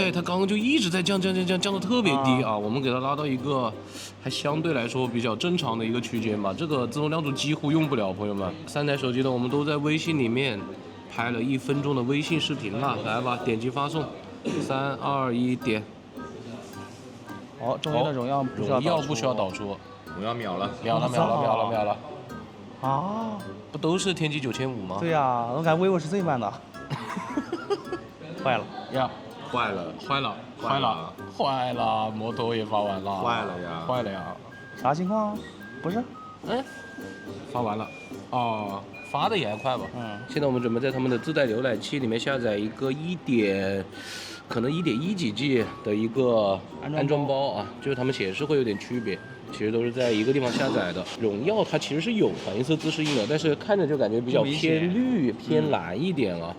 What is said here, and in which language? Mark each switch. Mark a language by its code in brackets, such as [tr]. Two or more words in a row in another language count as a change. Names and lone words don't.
[zh] 對，它剛剛就一直在降得特別低啊！我們給它拉到一個還相對來說比較正常的一個區間吧。這個自動亮度幾乎用不了，朋友們。3台手機呢，我們都在微信裡面拍了1分鐘的微信視頻了。來吧，點擊發送，3、2、1，點。好，終於的榮耀不需要導出。榮耀秒了。啊！不都是天玑9500嗎？對呀，我感覺 vivo 是最慢的。壞了呀！壞了！摩托也發完了。壞了呀！啥情況啊？不是？哎，發完了。哦，發的也還快吧？嗯。現在我們準備在他們的自帶瀏覽器裡面下載一個可能1.1幾 G 的一個安裝包啊，就是他們顯示會有點區別，其實都是在一個地方下載的。榮耀它其實是有反映色自適應的，但是看着就感覺比較偏綠、偏藍一點了。